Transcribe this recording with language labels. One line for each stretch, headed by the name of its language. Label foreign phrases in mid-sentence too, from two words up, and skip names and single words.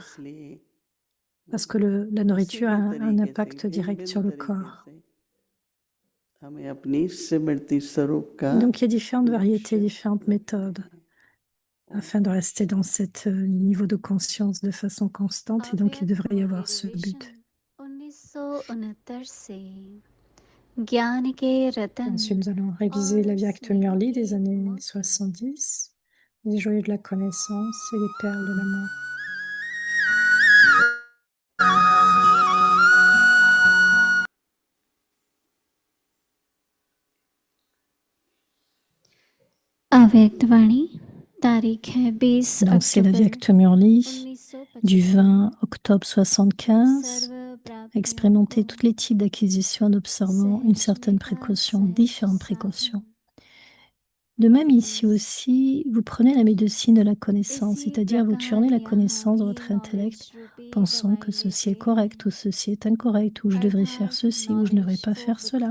French: Parce que la nourriture a un impact direct sur le corps. Donc il y a différentes variétés, différentes méthodes afin de rester dans ce niveau de conscience de façon constante. Et donc il devrait y avoir ce but.
Hindi: 1969 से ज्ञान के रतन
French: Ensuite, nous allons réviser la Vierge Murli des années 70, les joyaux de la connaissance et les perles de l'amour.
Hindi: अव्यक्तवाणी तारीख है 20
French: Donc, c'est la Vierge Murli du 20 octobre 75. Expérimenter tous les types d'acquisition en observant une certaine précaution, différentes précautions. De même, ici aussi, vous prenez la médecine de la connaissance, c'est-à-dire vous tournez la connaissance dans votre intellect, pensant que ceci est correct ou ceci est incorrect, ou je devrais faire ceci ou je ne devrais pas faire cela.